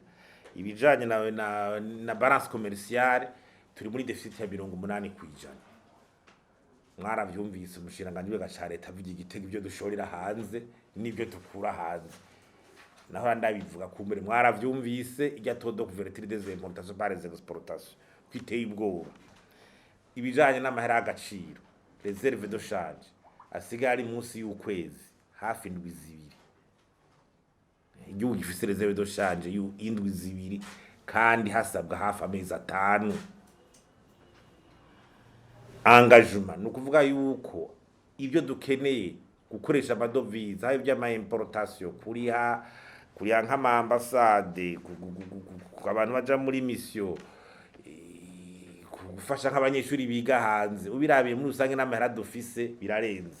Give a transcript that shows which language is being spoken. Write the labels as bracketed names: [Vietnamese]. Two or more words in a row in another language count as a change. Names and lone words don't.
[Rundi] Ibijanye na [French] balance commerciale [Rundi] turi muri deficit ya 80%. Mwaravyumvise umushiranganji w'agaca leta avuga Igitega ibyo dushorera hanze n'ibyo dukura hanze. Naho ndabivuga kumbere mwaravyumvise ijya todo [French] couverture des importations par les exportations [Rundi] kwiteye ubwoba. Ibijanye n'amahera y'agaciro [French] reserve de change [Rundi] asigari munsi y'ukwezi hafi indwi zibiri. Igihugu gifise [French] reserve de change [Rundi] y'indwi zibiri kandi hasabwa hafi amezi 5. Engagement no kuvuga yuko ibyo dukeneye gukoresha amadovize aho by'ama importation kuriha nk'ama ambassade abantu baja muri mission gufasha nk'abanyeshuri biga hanze ubirabiye muri usange n'amahera dufise birarenze.